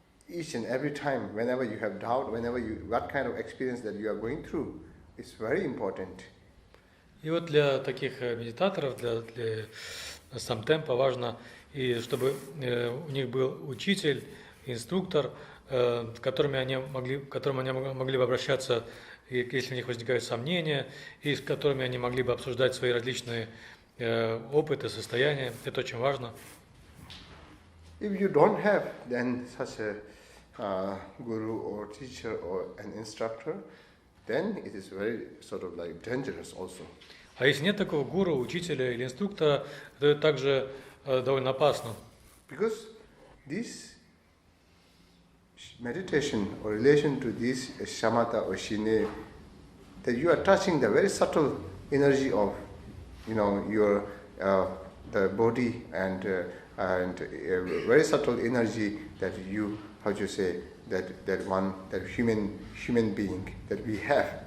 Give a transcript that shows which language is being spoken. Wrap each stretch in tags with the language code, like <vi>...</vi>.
<en>each and every time, whenever you have doubt, what kind of experience that you are going through, it's very important.</en> <ru>И вот для таких медитаторов, для самтемпа важно, и чтобы у них был учитель, инструктор, к которому они могли бы обращаться, если у них возникают сомнения, и с которыми они могли бы обсуждать свои различные опыты, состояния. Это очень важно.</ru> <en>If you don't have then such a guru or teacher or an instructor, then it is very sort of like dangerous also.</en> <ru>А если нет такого гуру, учителя или инструктора, то это также довольно опасно.</ru> <en>Because this meditation or relation to this shamatha or shine, that you are touching the very subtle energy of, your the body and very subtle energy that you, that human being that we have.</en>